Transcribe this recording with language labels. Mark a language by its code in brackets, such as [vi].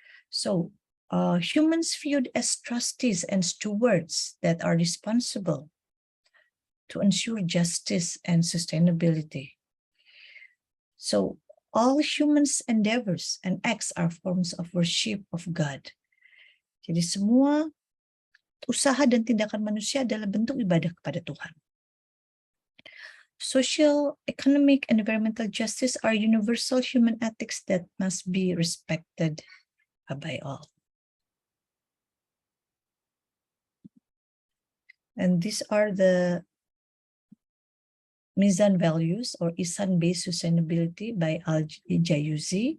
[en] So, humans viewed as trustees and stewards that are responsible to ensure justice and sustainability. So, all humans' endeavors and acts are forms of worship of God. [id] Jadi semua usaha dan tindakan manusia adalah bentuk ibadah kepada Tuhan. [en] Social, economic, and environmental justice are universal human ethics that must be respected by all. And these are the Mizan values or Ihsan-based sustainability by Al-Jayuzi.